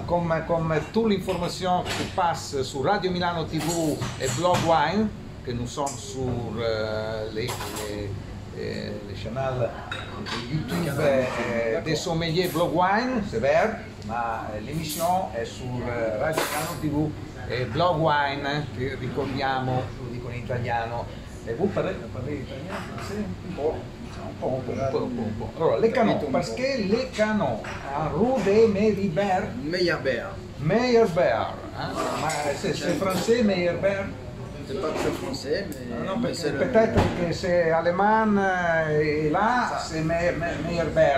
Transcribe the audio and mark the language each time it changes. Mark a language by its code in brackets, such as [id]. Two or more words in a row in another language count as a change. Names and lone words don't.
[fr] comme toute l'information qui passe sur Radio Milano TV et Blog Wine, que nous sommes sur les chaînes YouTube des sommeliers Blog Wine, c'est vrai, mais l'émission [it] è su Radio Milano TV e Blog Wine, che ricordiamo, lo dico in italiano. E voi parlez italiano? Sì, un po'. Un po'. Allora, [fr] les canons, parce que les canons, en rue de Meyerbeer, Meyerbeer. hein? C'est français, Meyerbeer? C'est pas très français, mais, Non, mais c'est le peut-être que c'est allemand et là c'est Meyerbeer.